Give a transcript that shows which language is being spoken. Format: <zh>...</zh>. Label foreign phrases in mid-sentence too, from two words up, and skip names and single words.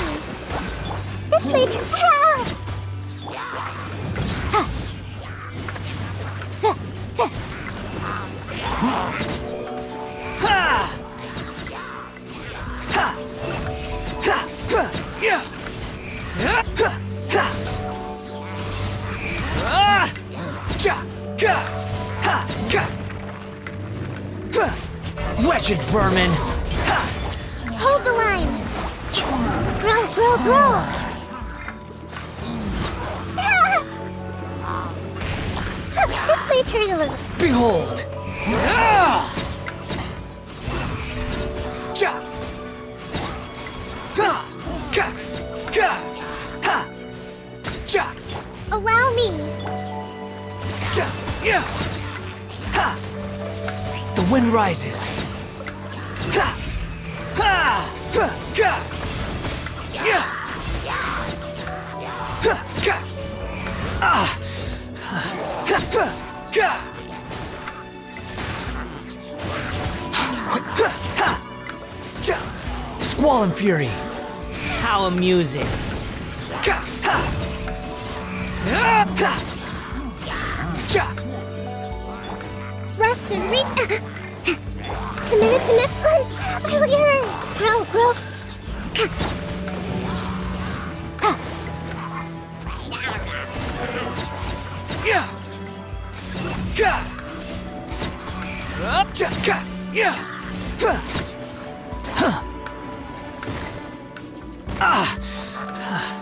<en>This way. Help! Ha! Ta! Ta! Ha! Ha! Ha! Ha! Yeah! Ha! Ha! Ha! Ah! Cha! Ka! Ha! Ka! Ha! Wretched vermin! Ha! Hold the line. Grow, grow, grow. This way, turtle. Behold! Ah! Cha! Ha! Ka! Ka! Ha! Cha! Allow me. Cha! Yeah! Ha! The wind rises. Ha! Ha! Ha! Ka! Yeah! Ha! Ka! Ah! Ha! Ha! Ka! Quick! Ha! Ha! Cha! Squall and fury. How amusing. Ka! Ha! Ah! Ha! Cha! Rest and read. Committed to nip. Earlier. Grow. Yeah! Ka! Cha! Ka! Yeah! Ha! Huh! Ah! Ha!</en>